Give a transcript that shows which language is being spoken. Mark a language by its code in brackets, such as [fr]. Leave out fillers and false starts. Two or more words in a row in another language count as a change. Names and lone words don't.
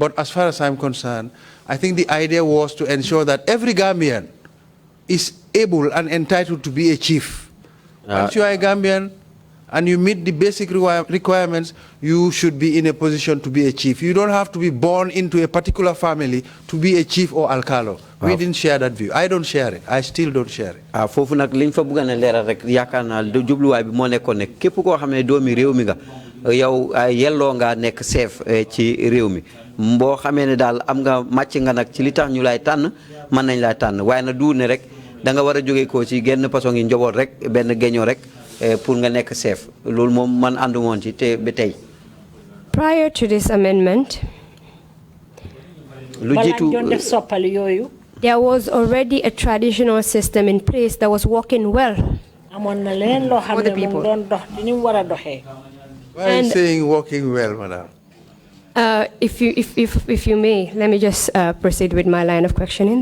[en] But as far as I'm concerned, I think the idea was to ensure that every Gambian is able and entitled to be a chief. Once you are a Gambian and you meet the basic requirements, you should be in a position to be a chief. You don't have to be born into a particular family to be a chief or alcalo. We didn't share that view. I don't share it. I still don't share it. [wo] Fofu nak liñ fa bëgg na léral rek yaakaar naa jubluwaay bi moo nekkoon ne képp koo xam ne doomi réew mi nga yow yelloo nga nekk chef ci réew mi boo xamee ne daal am nga màcc nga nag ci li tax ñu lay tànn mën nañ lay tànn waaye na du ne rek da nga war a jógee ko ci genn façon yi njaboot rek benn geñoo rek pour nga nekk chef loolu moom man àndu woon ci te ba tey. [en] Prior to this amendment, [wo] lu jiitu [en] there was already a traditional system in place that was working well for the people. Why are you saying working well, madam? If you may, let me just proceed with my line of questioning.